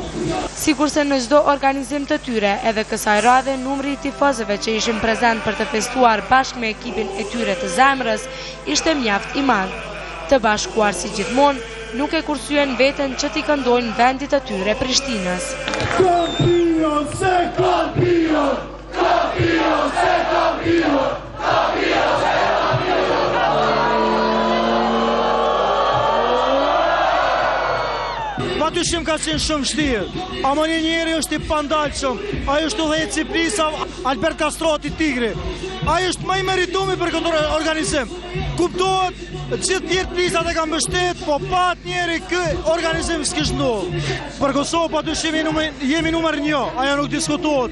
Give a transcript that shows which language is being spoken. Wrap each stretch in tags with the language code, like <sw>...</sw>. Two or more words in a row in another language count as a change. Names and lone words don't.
<sq>Sikurse në çdo organizim të tyre, edhe kësaj radhe numri i tifozëve që ishin prezent për të festuar bashkë me ekipin e tyre të zemrës ishte mjaft i madh. Të bashkuar si gjithmonë, nuk e kursyen veten që t'i këndojnë vendit të tyre Prishtinës. Campion se campion, campion se campion, campion se Patyshim ka qenë shumë vështirë, ama një njeri është i pandalshëm, ai është udhëheci Plisa Albert Kastrati Tigri. Ai është më i meritumi për këtë organizim. Kuptohet, gjithë tjerë plisat e kanë mbështet, po pat njeri kë organizim s'kish ndodhur. Për Kosovë patyshim jemi numër 1, ajo nuk diskutohet.</sq>